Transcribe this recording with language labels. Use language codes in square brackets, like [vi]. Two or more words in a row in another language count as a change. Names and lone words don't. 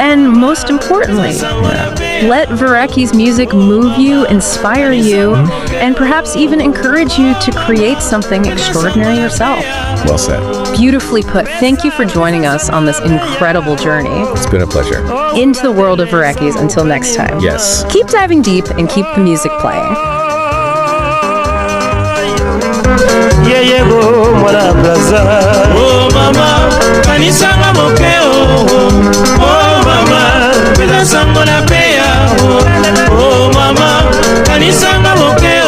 [en] And most importantly, let Verckys' music move you, inspire you, and perhaps even encourage you to create something extraordinary yourself. Well said. Beautifully put. Thank you for joining us on this incredible journey. It's been a pleasure. Into the world of Verckys. Until next time. Yes. Keep diving deep and keep the music playing. [ln] Mwana braza. Oh mama, kanisa mokeo. Oh mama, pesa sango na peya. Oh mama, kanisa mokeo.